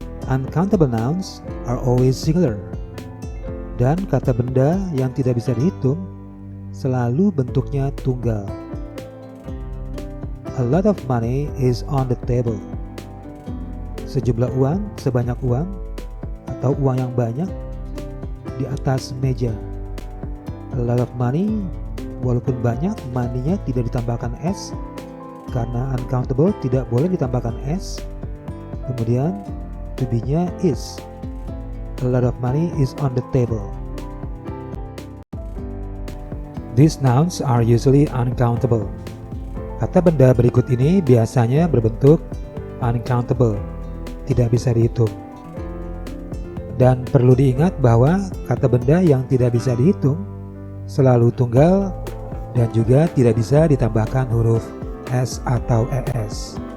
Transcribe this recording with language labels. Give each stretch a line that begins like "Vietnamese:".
English: Uncountable nouns are always singular.
Indonesian: Dan kata benda yang tidak bisa dihitung selalu bentuknya tunggal.
English: A lot of money is on the table.
Indonesian: Sejumlah uang, sebanyak uang, atau uang yang banyak di atas meja.
English: A lot of money,
Indonesian: walaupun banyak, money-nya tidak ditambahkan s, karena uncountable tidak boleh ditambahkan s. Kemudian to be-nya is.
English: A lot of money is on the table. These nouns are usually uncountable.
Indonesian: Kata benda berikut ini biasanya berbentuk uncountable, tidak bisa dihitung. Dan perlu diingat bahwa kata benda yang tidak bisa dihitung selalu tunggal dan juga tidak bisa ditambahkan huruf s atau es.